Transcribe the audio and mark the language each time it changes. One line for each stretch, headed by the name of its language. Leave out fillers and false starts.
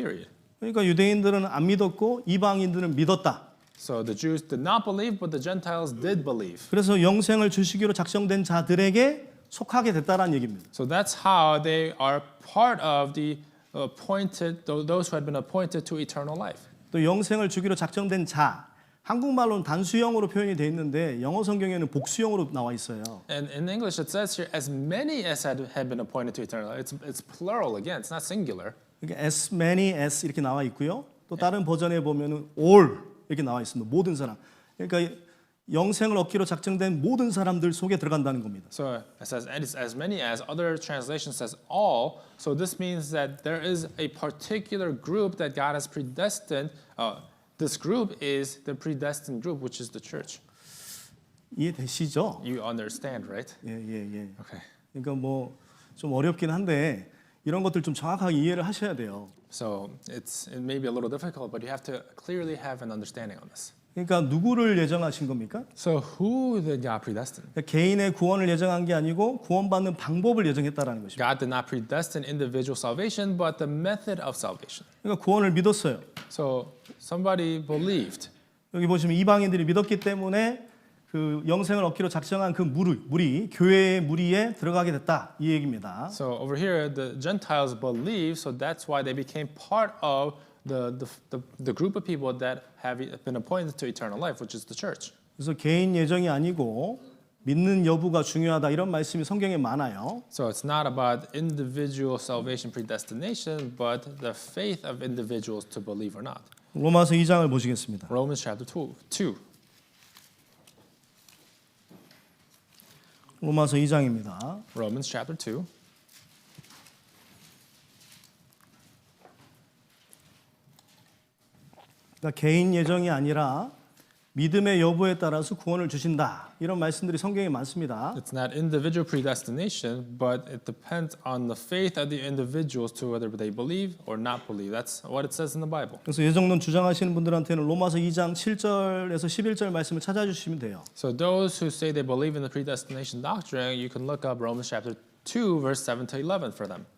English: Period.
Korean: 그러니까 유대인들은 안 믿었고 이방인들은 믿었다.
English: So the Jews did not believe, but the Gentiles did believe.
Korean: 그래서 영생을 주시기로 작정된 자들에게 속하게 됐다라는 얘기입니다.
English: So that's how they are part of the appointed, those who had been appointed to eternal life.
Korean: 또 영생을 주기로 작정된 자, 한국말로는 단수형으로 표현이 돼 있는데 영어 성경에는 복수형으로 나와 있어요.
English: And in English it says here, as many as had been appointed to eternal life. It's plural again. It's not singular.
Korean: 그러니까
English: as many as
Korean: 이렇게 나와 있고요. 또 다른 버전에 보면은 all 이렇게 나와 있습니다. 모든 사람. 그러니까 영생을 얻기로 작정된 모든 사람들 속에 들어간다는 겁니다.
English: So it says as many as. Other translation says all. So this means that there is a particular group that God has predestined. This group is the predestined group, which is the church.
Korean: 이해되시죠?
English: You understand, right?
Korean: 예.
English: Okay.
Korean: 그러니까 뭐 좀 어렵긴 한데 이런 것들 좀 정확하게 이해를 하셔야 돼요.
English: So it may be a little difficult, but you have to clearly have an understanding on this.
Korean: 그러니까 누구를 예정하신 겁니까?
English: So who did God predestine?
Korean: 그러니까 개인의 구원을 예정한 게 아니고 구원받는 방법을 예정했다라는 것입니다.
English: God did not predestine individual salvation, but the method of salvation.
Korean: 그러니까 구원을 믿었어요.
English: So somebody believed.
Korean: 여기 보시면 이방인들이 믿었기 때문에 그 영생을 얻기로 작정한 그 무리 교회의 무리에 들어가게 됐다 이 얘기입니다.
English: So over here, the Gentiles believed, so that's why they became part of the group of people that have been appointed to eternal life, which is the church.
Korean: 그래서 개인 예정이 아니고 믿는 여부가 중요하다 이런 말씀이 성경에 많아요.
English: So it's not about individual salvation predestination, but the faith of individuals to believe or not.
Korean: 로마서 2장을 보시겠습니다.
English: Romans chapter 2.
Korean: 로마서 2장입니다.
English: Romans chapter 2.
Korean: 그러니까 개인 예정이 아니라 믿음의 여부에 따라서 구원을 주신다. 이런 말씀들이 성경에 많습니다.
English: It's not individual predestination, but it depends on the faith of the individuals to whether they believe or not believe. That's what it says in the Bible.
Korean: 그래서 예정론 주장하시는 분들한테는 로마서 2장 7절에서 11절 말씀을 찾아주시면 돼요. So those who say they believe in the predestination doctrine, you can look up Romans chapter 2, verse 7 to 11 for them.